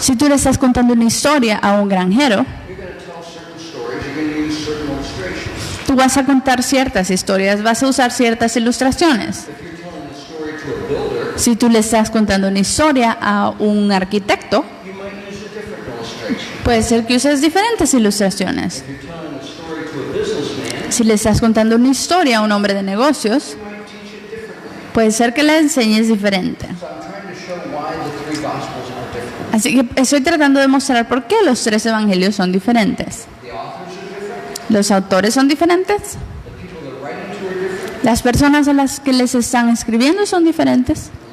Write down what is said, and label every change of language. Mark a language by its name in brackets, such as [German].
[Spanish] Si tú le estás contando una historia a un granjero, [English] you're going to tell certain stories, you're going to use certain illustrations. [Spanish] tú vas a contar ciertas historias, vas a usar ciertas ilustraciones. [English] If you're telling a story to a builder, [Spanish] Si tú le estás contando una historia a un arquitecto, [English] you might use a different illustration. [Spanish] puede ser que uses diferentes ilustraciones. [English] If you're telling a story to a businessman, [Spanish] Si le estás contando una historia a un hombre de negocios, puede ser que la enseñes diferente. Así que estoy tratando de mostrar por qué los 3 evangelios son diferentes. Los autores son diferentes. Las personas a las que les están escribiendo son diferentes.